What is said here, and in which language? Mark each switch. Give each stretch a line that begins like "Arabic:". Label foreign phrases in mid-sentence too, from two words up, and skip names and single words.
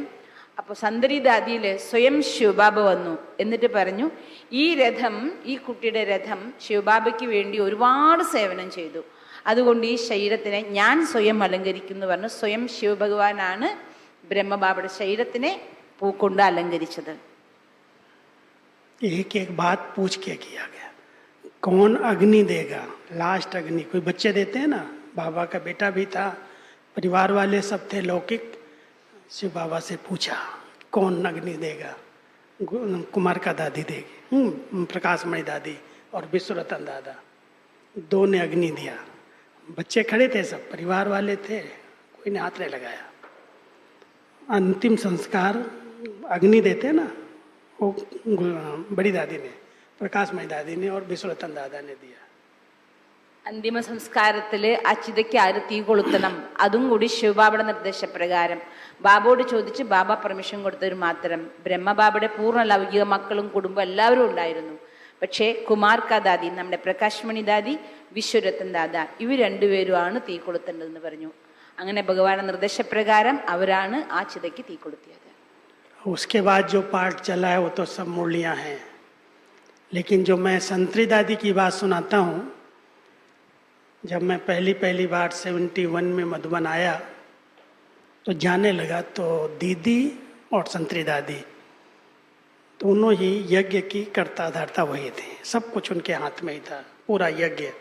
Malayalam: അപ്പോൾ സന്തരി ദാദിയിൽ സ്വയം ശിവബാബ വന്നു. എന്നിട്ട് പറഞ്ഞു ഈ കുട്ടിയുടെ രഥം ശിവബാബയ്ക്ക് വേണ്ടി ഒരുപാട് സേവനം ചെയ്തു, അതുകൊണ്ട് ഈ ശരീരത്തിനെ ഞാൻ സ്വയം അലങ്കരിക്കുന്നു പറഞ്ഞു. സ്വയം ശിവഭഗവാനാണ് ബ്രഹ്മബാബയുടെ ശരീരത്തിനെ പൂക്കൊണ്ട് അലങ്കരിച്ചത്.
Hindi: एक एक बात पूछ के किया गया, कौन अग्नि देगा, लास्ट अग्नि. कोई बच्चे देते हैं ना, बाबा का बेटा भी था, परिवार वाले सब थे लौकिक. शिव बाबा से पूछा कौन अग्नि देगा. कुमार का दादी देगी, प्रकाशमणि दादी और विश्वरतन दादा, 2 ने अग्नि दिया. बच्चे खड़े थे, सब परिवार वाले थे, कोई ने हाथ नहीं लगाया. अंतिम संस्कार अग्नि देते ना, वो बड़ी दादी ने, प्रकाशमणि दादी ने और विश्वरतन दादा ने दिया.
Malayalam: അന്തിമ സംസ്കാരത്തിൽ ആ ചിതയ്ക്ക് ആര് തീ കൊളുത്തണം, അതും കൂടി ശിവബാബയുടെ നിർദ്ദേശപ്രകാരം ബാബയോട് ചോദിച്ച് ബാബ പെർമിഷൻ കൊടുത്തവർ മാത്രം. ബ്രഹ്മബാബയുടെ പൂർണ്ണ ലൗകിക മക്കളും കുടുംബം എല്ലാവരും ഉണ്ടായിരുന്നു. പക്ഷേ കുമാർ കാ ദാദി, നമ്മുടെ പ്രകാശ്മണി ദാദി, വിശ്വരത്തൻ ദാദ, ഇവർ 2 പേരുമാണ് തീ കൊളുത്തേണ്ടതെന്ന് പറഞ്ഞു. അങ്ങനെ ഭഗവാന്റെ നിർദ്ദേശപ്രകാരം അവരാണ് ആ ചിതയ്ക്ക് തീ കൊളുത്തിയത്.
Hindi: उसके बाद जो पाठ चला है वो तो सब मुरलियाँ हैं, लेकिन जो मैं संतरी दादी की बात सुनाता हूँ, जब मैं पहली बार 71 में मधुबन आया तो जाने लगा तो दीदी और संतरी दादी दोनों ही यज्ञ की कर्ता धर्ता वही थे, सब कुछ उनके हाथ में ही था, पूरा यज्ञ।